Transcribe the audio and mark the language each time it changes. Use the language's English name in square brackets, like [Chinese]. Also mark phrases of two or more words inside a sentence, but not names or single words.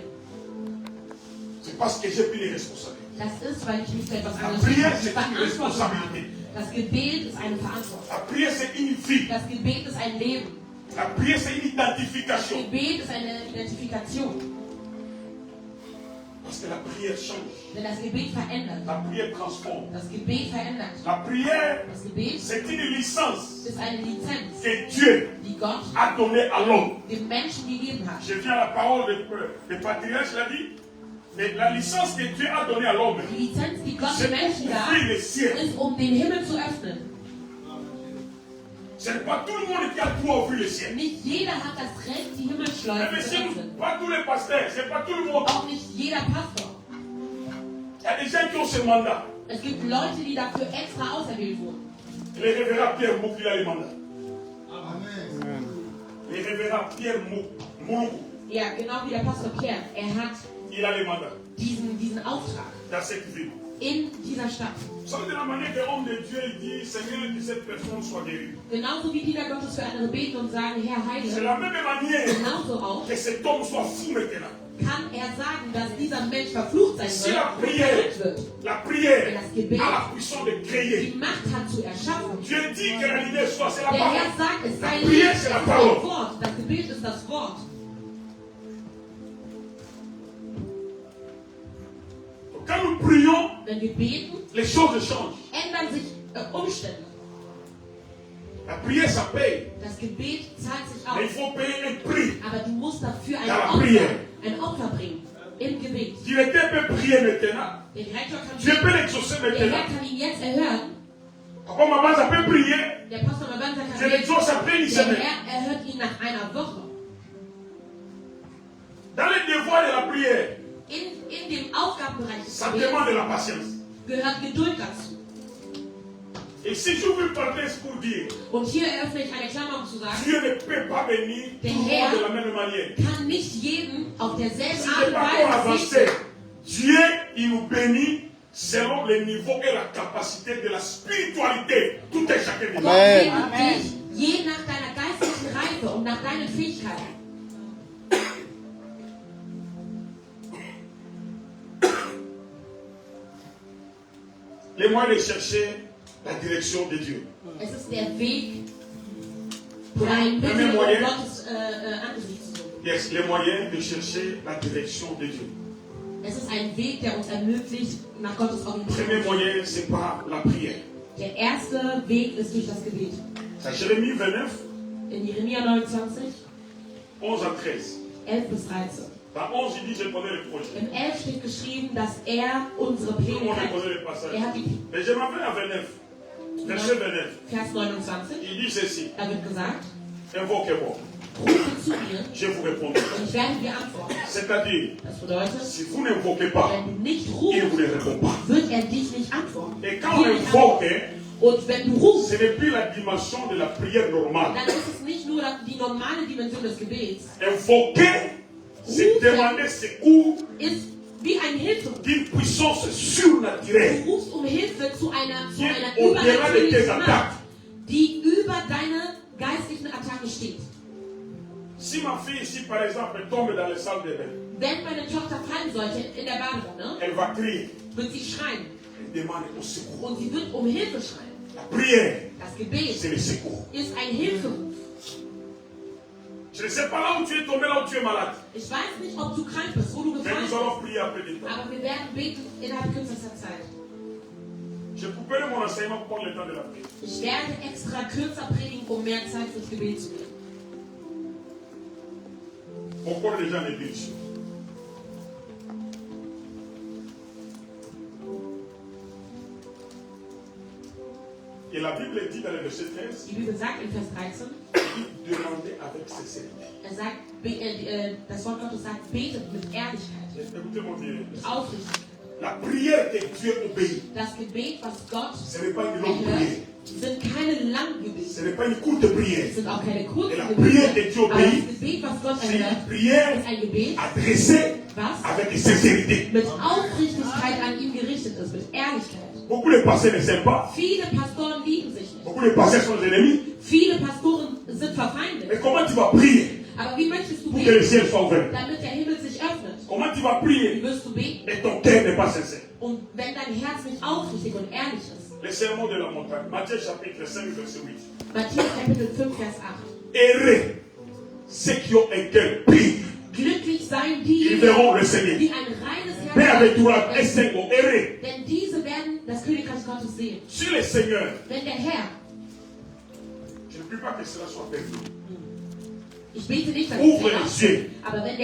[French] C'est parce que j'ai pris les responsabilités. [German] Das ist, weil ich mich für etwas [French] La [German] engagiert [French] prière, [German] habe. [French] c'est une responsabilité. [German] Das Gebet ist eine Verantwortung. [French] La prière, c'est une vie. [German] Das Gebet ist ein Leben. [French] La prière, c'est une [German] Das [French] identification. [German] Gebet ist eine Identifikation. [French] Parce que la prière change. [German] Denn das Gebet verändert. [French] La prière transforme. [German] Das Gebet verändert. [French] La prière, [German] Das Gebet [French] c'est une licence [German] ist eine Lizenz, [French] que Dieu [German] die Gott [French] a donnée à l'homme. [German] dem Menschen gegeben hat. [French] Je viens à la parole de patriarche, il a dit, mais la licence que Dieu a donnée à l'homme, [German] Die Lizenz, die Gott [French] c'est [German] dem [French] pour [German] Menschen gab, [French] ouvrir les cieux. [German] ist, um den Himmel zu öffnen. [French] Ce n'est pas tout le monde qui a droit à ouvrir les cieux. [German] Nicht jeder hat das Recht, die Himmelsschleusen [French] Mais [German] zu [French] c'est [German] öffnen. [French] pas tous les pasteurs, c'est pas tout le monde. [German] Auch nicht jeder Pastor. [French] Il y a des gens qui ont ce mandat. [German] Es gibt Leute, die dafür extra auserwählt wurden. [French] Le révérend Pierre Mouk, il a le mandat. Amen. Le révérend Pierre Mouk, [German] Ja, genau wie der Pastor Pierre. Er hat [French] il a le mandat [German] diesen Auftrag [French] dans cette ville. [German] in dieser Stadt. [French] Vous savez, de la manière que l'homme de Dieu il dit, Seigneur, que cette personne soit guérie. [German] Genauso wie Diener Gottes für andere beten und sagen, Herr [French] C'est [German] heile, [French] la même manière [German] genauso auch [French] que cet homme soit fou maintenant. [German] kann er sagen, dass dieser Mensch verflucht sein [French] Si [German] soll [French] la [German] und [French] prière, [German] verrückt wird. [French] la prière [German] Das Gebet [French] a la puissance de [German] die [French] créer. [German] Macht hat zu erschaffen. [French] Dieu dit que la lumière soit, c'est la [German] Der Herr [French] parole. [German] sagt, es sei [French] La [German] Licht, [French] prière, [German] es [French] c'est [German] ist [French] la [German] das [French] parole. [German] Wort. Das Gebet ist das Wort. [French] Quand nous prions, [German] Wenn wir beten, [French] les choses changent. [German] ändern sich Umstände. [French] La prière, ça paye. [German] Das Gebet zahlt sich [French] Mais il [German] aus. [French] faut payer un prix. [German] Aber du musst dafür [French] Ja, prière. [German] ein Opfer bringen. Im Gebet. [French] Directeur peut prier maintenant. [German] Der Direktor kann [French] Dieu peut l'exaucer [German] der Herr [French] maintenant. [German] kann ihn jetzt erhören. [French] Papa, maman, ça peut prier. [German] Der Pastor Mabanza [French] Je [German] kann [French] l'exauce après une [German] der [French] semaine. [German] Herr erhört ihn nach einer Woche. [French] Dans les devoirs de la prière, [German] In dem Aufgabenbereich des [French] ça [German] Gebets [French] demande de la patience. [German] gehört Geduld dazu. [French] Et si je veux parler pour dire, [German] Und hier eröffne ich eine Klammer, um zu sagen, [French] Dieu ne peut pas bénir tout le monde de la même manière. [German] kann nicht jeden auf derselben [French] Si [German] Art [French] le [German] und [French] parcours [German] Weise [French] avancé, [German] segnen. [French] Dieu, il nous bénit selon le niveau et la capacité de la spiritualité. Tout est chacun de nous. [German] Gott segnet dich je nach deiner geistlichen Reife und nach deinen Fähigkeiten. [French] Les moyens de chercher la direction de Dieu. [German] Es ist der Weg, oder ein [French] Premier [German] Mittel, um [French] moyen. [German] Gottes Angesicht zu suchen. [French] Yes, les moyens de chercher la direction de Dieu. [German] Es ist ein Weg, der uns ermöglicht, nach Gottes [French] Le premier [German] Orientierung zu [French] moyen, c'est par la prière. [German] Der erste Weg ist durch das Gebet. [French] C'est Jérémie 29, [German] In Jeremia 29, [French] 11 à 13. [German] 11 bis 13. [French] Dans 11, il dit, je connais le projet. [German] Im 11 steht geschrieben, dass er unsere [French] Tout le [German] Pläne [French] monde [German] kennt. [French] connaît le passage. [German] Er hat die [French] Mais je m'appelle à 29. Verset 29. [German] Vers 29, [French] Il dit ceci. [German] da wird gesagt, [French] Invoquez-moi. [German] rufe zu mir [French] Je vous répondrai. [German] und ich werde dir antworten. [French] C'est-à-dire, [German] Das bedeutet, [French] si vous n'invoquez pas, [German] wenn du nicht [French] il vous [German] rufst, [French] ne répond pas. [German] wird er dich nicht antworten. [French] Et quand on [German] Dir nicht [French] invoque, [German] antworten. Und wenn du rufst, [French] ce n'est plus la dimension de la prière normale. [German] dann ist es nicht nur die normale Dimension des Gebets. [French] Invoquer, c'est demander secours [German] Ist wie ein Hilfe. [French] d'une puissance [German] Du [French] surnaturelle. [German] rufst um Hilfe zu einer [French] Au-delà de tes [German] übernatürlichen [French] attaques. [German] Macht, die über deine geistlichen Attacken steht. [French] Si ma fille ici, par exemple, tombe dans les salles de bain, [German] Wenn meine Tochter fallen sollte in der Badewanne, [French] elle va crier. [German] wird sie schreien. [French] demande au secours. [German] Und sie wird um Hilfe schreien. [French] La prière, [German] Das Gebet [French] c'est le secours. [German] ist ein Hilferuf. [French] Je ne sais pas là où tu es tombé, là où tu es malade. [German] Ich weiß nicht, ob du krank bist, wo du [French] Mais [German] gefallen [French] nous [German] bist, [French] allons prier après des temps. [German] aber wir werden beten innerhalb kürzester Zeit. [French] Je couperai mon enseignement pour prendre le temps de la prière. [German] Ich werde extra kürzer predigen, um mehr Zeit fürs Gebet zu nehmen. [French] Mon corps déjà n'est plus ici. Et la Bible dit dans le verset 13, [German] Die Bibel sagt in Vers 13, [French] il demandait avec sincérité. [German] das Wort Gottes sagt, betet mit Ehrlichkeit, [French] Écoutez-moi bien. [German] mit Aufrichtigkeit. [French] La prière que Dieu obéit, [German] Das Gebet, was Gott [French] ce n'est pas une longue [German] erhört, [French] prière. [German] sind keine langen Gebete. [French] Ce n'est pas une courte prière. [German] Es sind auch keine [French] Et [German] kurzen [French] la [German] Gebete. [French] prière que Dieu [German] Aber das [French] obéit, [German] Gebet, was Gott [French] c'est une [German] erhört, [French] prière [German] ist ein Gebet, [French] adressée [German] was [French] avec sincérité. [German] mit Aufrichtigkeit an ihn gerichtet ist, mit Ehrlichkeit. [French] Beaucoup de pasteurs ne s'aiment pas. [German] Viele Pastoren lieben sich nicht. [French] Beaucoup de pasteurs sont des ennemis. [German] Viele Pastoren sind verfeindet. [French] Mais comment tu vas prier [German] Aber wie möchtest du [French] pour que le [German] beten, [French] ciel soit ouvert? [German] damit der Himmel sich öffnet? [French] Comment tu vas [German] Wie [French] prier [German] wirst du beten? [French] et ton cœur n'est pas sincère? [German] Und wenn dein Herz nicht aufrichtig und ehrlich ist. [French] Le sermon de la montagne, Matthieu chapitre 5, verset 8. [German] Matthäus Kapitel 5, Vers 8. [French] Heureux ceux qui ont un cœur pur, [German] Glücklich seien [French] ils [German] diejenigen, [French] verront le Seigneur. [German] die ein reines Herz [French] Bienventurés et [German] haben, [French] saints, heureux. [German] denn diese werden das Königreich Gottes sehen. [French] Si le Seigneur, [German] Wenn der Herr, [French] je ne prie pas que cela soit perdu, [German] ich bete nicht, dass [French] ouvre [German] es [French] les yeux [German] aber wenn der